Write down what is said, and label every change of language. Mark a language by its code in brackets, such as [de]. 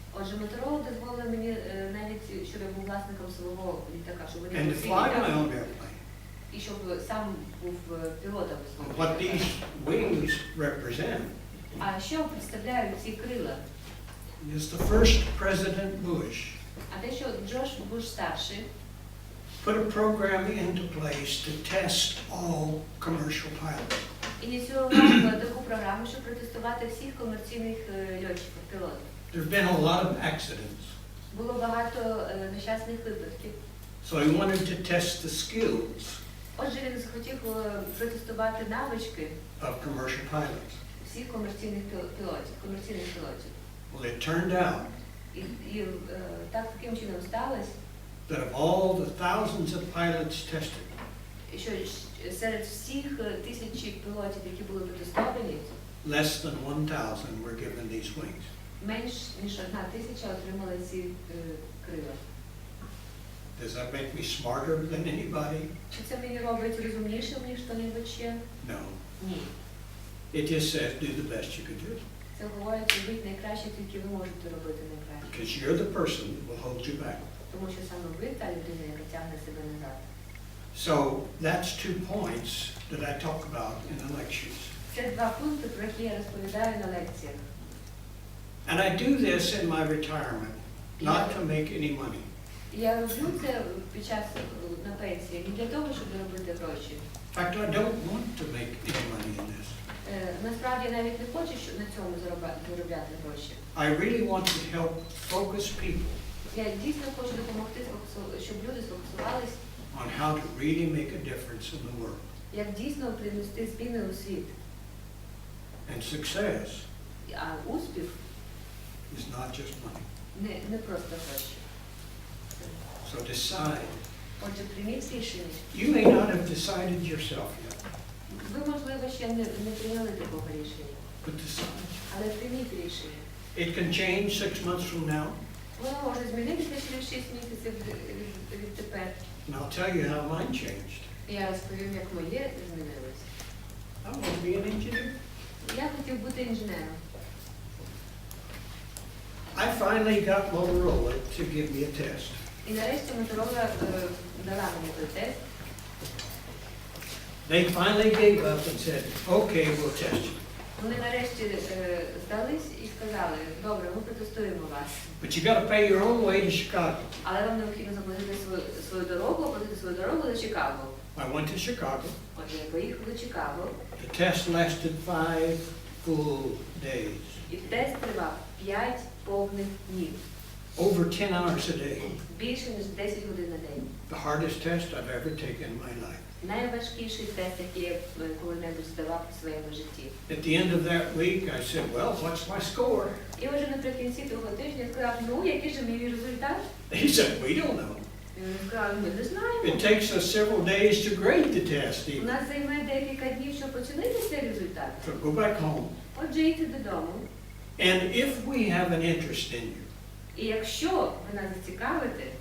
[uk] Отже, Моторола дозволила мені навіть, щоб я був власником свого літака, щоб вони [en] And to [uk] був свій [en] fly my [uk] літак, [en] own airplane. [uk] і щоб сам був пілотом. [en] What these wings represent [uk] А що представляють ці крила? [en] Is the first President Bush [uk] А те, що Джордж Буш старший [en] put a program into place to test all commercial pilots. [uk] ініціював таку програму, щоб протестувати всіх комерційних льотчиків, пілотів. [en] There have been a lot of accidents. [uk] Було багато нещасних випадків. [en] So he wanted to test the skills [uk] Отже, він захотів протестувати навички [en] of commercial pilots. [uk] всіх комерційних пілотів. [en] Well, it turned out [uk] І таким чином сталося, [en] that of all the thousands of pilots tested, [uk] що серед всіх тисячі пілотів, які були протестовані, [en] less than 1,000 were given these wings. [uk] менш ніж 1,000 отримали ці крила. [en] Does that make me smarter than anybody? [uk] Чи це мені робить розумнішим, ніж хто-небудь ще? [en] No. [uk] Ні. [en] It just says do the best you can do. [uk] Це говорить, робіть найкраще, тільки ви можете робити найкраще. [en] Because you're the person that will hold you back. [uk] Тому що саме ви та людина, яка тягне себе назад. [en] So that's 2 points that I talk about in the lectures. [uk] Це 2 пункти, про які я розповідаю на лекціях. [en] And I do this in my retirement, not to make any money. [uk] Я роблю це під час на пенсії не для того, щоб заробити гроші. [en] In fact, I don't want to make any money in this. [uk] Насправді я навіть не хочу на цьому заробляти гроші. [en] I really want to help focus people [uk] Я дійсно хочу допомогти, щоб люди сфокусувались, [en] on how to really make a difference in the world. [uk] як дійсно принести зміни у світ. [en] And success [uk] А успіх [en] is not just money. [uk] не просто гроші. [en] So decide. [uk] Отже, прийміть рішення. [en] You may not have decided yourself yet, [uk] Ви, можливо, ще не прийняли такого рішення, [en] but decide. [uk] але прийміть рішення. [en] It can change 6 months from now, [uk] Воно може змінитися через 6 місяців відтепер. [en] and I'll tell you how mine changed. [uk] Я розповім, як моє змінилося. [en] I want to be an engineer. [uk] Я хотів бути інженером. [en] I finally got Motorola to give me a test. [uk] І нарешті Моторола дала мені той тест. [en] They finally gave up and said, okay, we'll test you. [uk] Вони нарешті здались і сказали, добре, ми протестуємо вас. [en] But you got to pay your own way to Chicago. [uk] Але вам необхідно заплатити свою дорогу, оплатити свою дорогу до Чикаго. [en] I went to Chicago. [uk] Отже, я поїхав до Чикаго. [en] The test lasted 5 full days. [uk] І тест тривав 5 повних днів. [en] Over 10 hours a day. [uk] Більше, ніж 10 годин на день. [en] The hardest test I've ever taken in my life. [uk] Найважкіший тест, який я коли-небудь здавав у своєму житті. [en] At the end of that week, I said, well, what's my score? [uk] І вже наприкінці того тижня я сказав, ну, який же мій результат? [en] He said, we don't know. [uk] І вони сказали, ми не знаємо. [en] It takes us several days to grade the test [uk] У [en] even. [uk] нас займе декілька днів, щоб оцінити цей результат. [en] So go back home. [uk] Отже, йти додому. [en] And if we have an interest in you, [uk] І якщо ви нас зацікавите,